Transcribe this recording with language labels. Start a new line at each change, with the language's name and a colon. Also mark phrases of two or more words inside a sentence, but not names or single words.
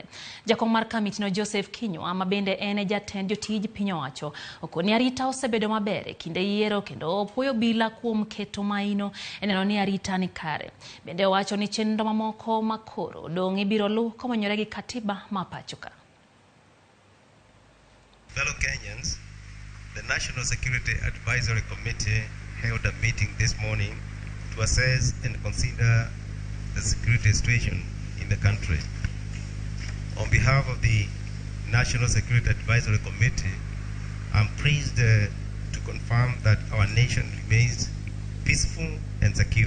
Luo (Kenya and Tanzania): Jakom mar kamiti no Joseph Kinyua ma bende ene jatend jotij piny owacho okoni arita osebedo maber kinde yiero kendo opuoyo bila kuom keto maino eneno ni arita ni kare. Bende owacho ni chenro mamoko makoro dong' ibiro lu komanyore gi katiba ma pachoka.
English: Fellow Kenyans, the National Security Advisory Committee held a meeting this morning to assess and consider the security situation in the country. On behalf of the National Security Advisory Committee, I'm pleased to confirm that our nation remains peaceful and secure.